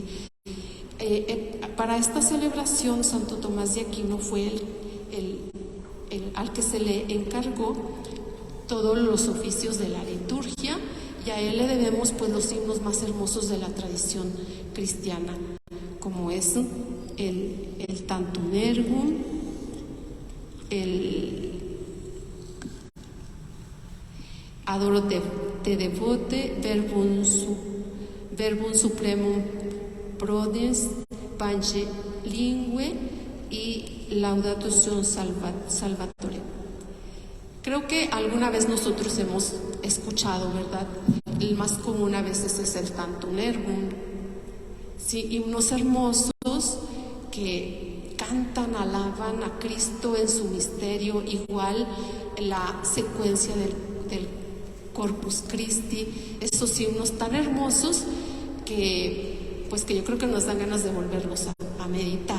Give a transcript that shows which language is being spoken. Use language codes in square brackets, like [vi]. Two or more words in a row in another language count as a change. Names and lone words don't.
[es] Para esta celebración, Santo Tomás de Aquino fue al que se le encargó todos los oficios de la liturgia a él le debemos pues los himnos más hermosos de la tradición cristiana, como es el Tantum Ergum, el Adoro te devote, verbum supremum prodens, panche lingue y Laudato si Salvatore. Creo que alguna vez nosotros hemos escuchado, ¿verdad? El más común a veces es el Tantum Ergum, sí, himnos hermosos que cantan, alaban a Cristo en su misterio, igual la secuencia del Corpus Christi, esos himnos tan hermosos que yo creo que nos dan ganas de volverlos a meditar.